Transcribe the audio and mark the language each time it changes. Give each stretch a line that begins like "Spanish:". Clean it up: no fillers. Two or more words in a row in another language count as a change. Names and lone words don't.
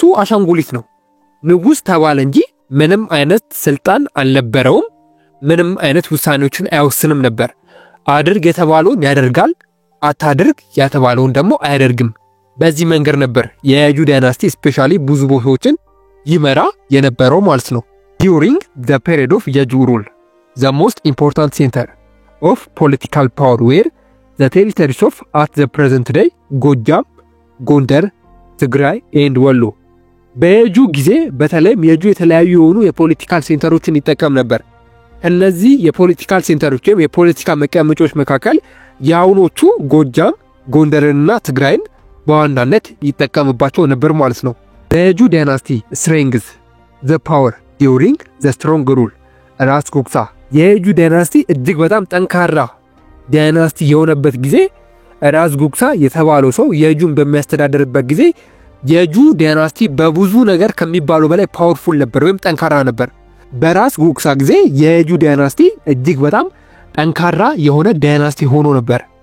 Amharic: አሻንጉሊት ነው። ንጉስ ተባለ እንጂ ምንም አይነት ስልጣን አልነበረውም። ምንም አይነት ውሳኔዎችን አይወስንም ነበር። አድርግ የተባለውን ያደርጋል፣ አታድርግ የተባለውን ደግሞ አያደርግም። በዚህ መንገድ ነበር የየጁ
English: dynasty specially
Amharic: ብዙ ቦታዎችን ይመራ የነበረው ማለት ነው።
English: during the period of የጁ rule the most important center of political power were the territories of at the present day ጎጃም፣ ጎንደር፣ ትግራይ and ወሎ።
Amharic: በየጁ ጊዜ በተለይም የጁ የተለያዩ የሆኑ
English: political centers
Amharic: ይጠቀም ነበር። እነዚህ
English: political centers
Amharic: ወይም የፖለቲካ መቀመጫዎች መካከል ያውኖቹ ጎጃም፣ ጎንደርና ትግራይን በዋናነት ይጠቀምባቸው ነበር ማለት ነው። የጁ ዳይናስቲ
English: strength the power during the strong rule
Amharic: ራስ ጉግሳ። የጁ ዳይናስቲ እጅግ በጣም ጠንካራ ዳይናስቲ የሆነበት ጊዜ ራስ ጉግሳ የተባለው ሰው የጁን በሚያስተዳድርበት ጊዜ የጁ ዳይናስቲ በብዙ ነገር ከሚባሉ በላይ ፓወርፉል ነበር ወይም ጠንካራ ነበር። በራስ ጉግሳ ጊዜ የጁ ዳይናስቲ እጅግ በጣም ጠንካራ የሆነ ዳይናስቲ ሆኖ ነበር።